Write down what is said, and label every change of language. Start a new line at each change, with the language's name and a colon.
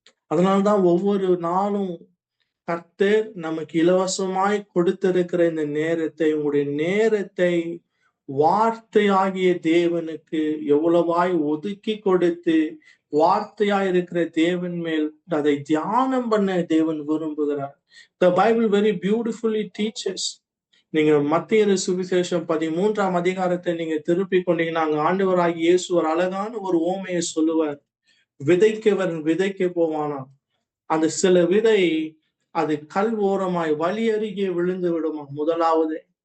Tamil: அதனால்தான் ஒவ்வொரு நாளும் கர்த்தர் நமக்கு இலவசமாய் கொடுத்திருக்கிற இந்த நேரத்தை, உங்களுடைய நேரத்தை வார்த்தையாகிய தேவனுக்கு எவ்வளவாய் ஒதுக்கி கொடுத்து, வார்த்தையாய் இருக்கிற தேவன் மேல் அதை தியானம் பண்ண தேவன் விரும்புகிறார்.
English: The Bible very beautifully teaches.
Tamil: நீங்க மத்திய சுவிசேஷம் 13ஆம் அதிகாரத்தை நீங்க திருப்பி கொண்டீங்கன்னா, அங்க ஆண்டவராகிய இயேசு ஒரு அழகான ஒரு ஓமையை சொல்லுவார். விதைக்கவன் விதைக்க போவானா, அந்த சில விதை அது கல் ஓரமாய் வழி அருகே விழுந்து விடுமா முதலாவது.